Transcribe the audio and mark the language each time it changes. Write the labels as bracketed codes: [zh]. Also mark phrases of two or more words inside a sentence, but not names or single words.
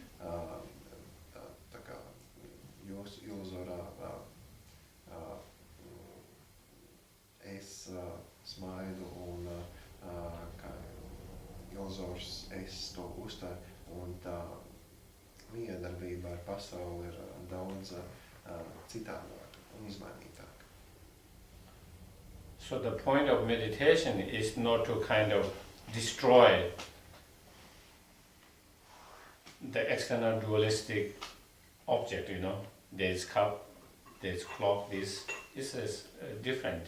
[lv] tā kā jūsu iluzorā es smaidu un kā iluzors es to uztveru un tā miedarbība ar pasauli ir daudz citādāka un izmainītāka. [en] So the point of meditation is not to kind of destroy the external dualistic object, you know. There's cup, there's clock, this is different.